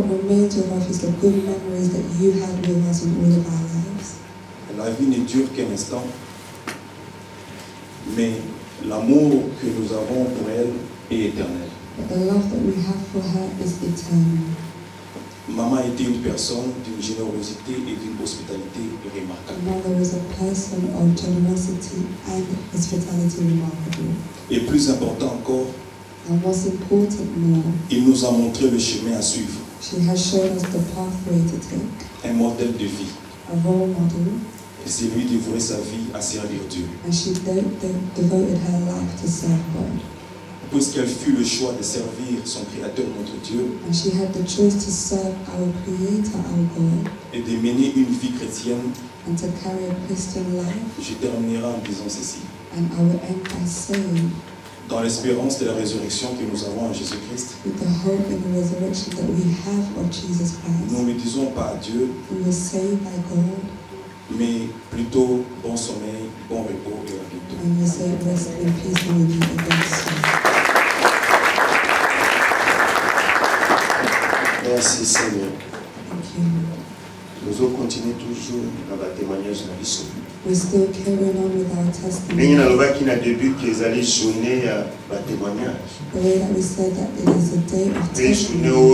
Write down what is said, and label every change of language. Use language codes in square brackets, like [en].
[en] What remains of us is the good memories that you had with us in all of our lives. [fr] La vie ne dure qu'un instant, mais l'amour que nous avons pour elle est éternel. [en] But the love that we have for her is eternal. [fr] Maman était une personne d'une générosité et d'une hospitalité remarquable. [en] Mother was a person of generosity and hospitality remarkable. [fr] Et plus important encore, [en] and what's important more, [fr] il nous a montré le chemin à suivre. [en] She has shown us the pathway to take. [fr] Un modèle de vie. [en] A role model. [fr] Et c'est lui dévouer sa vie à servir Dieu. [en] And she devoted her life to serve God. [fr] Puisqu'elle fut le choix de servir son Créateur, notre Dieu, [en] and she had the choice to serve our Creator, our God, [fr] et de mener une vie chrétienne, [en] and to carry a Christian life, [fr] je terminerai en disant ceci. [en] And I will end by saying, [fr] dans l'espérance de la résurrection que nous avons en Jésus-Christ, [en] with the hope and the resurrection that we have of Jesus Christ, [fr] nous ne disons pas à Dieu, [en] we will say by God, [fr] mais plutôt bon sommeil, bon repos et à bientôt. [en] And we say rest in peace and we meet again soon. [fr] Merci Seigneur. [en] Thank you. [fr] Nous allons continuer toujours dans le témoignage de l'issue. [en] We still carrying on with our testimony. [fr] Mais il y a qui n'a début qu'ils allaient journée à témoignage. [en] The way that we said that it is a day of testimony.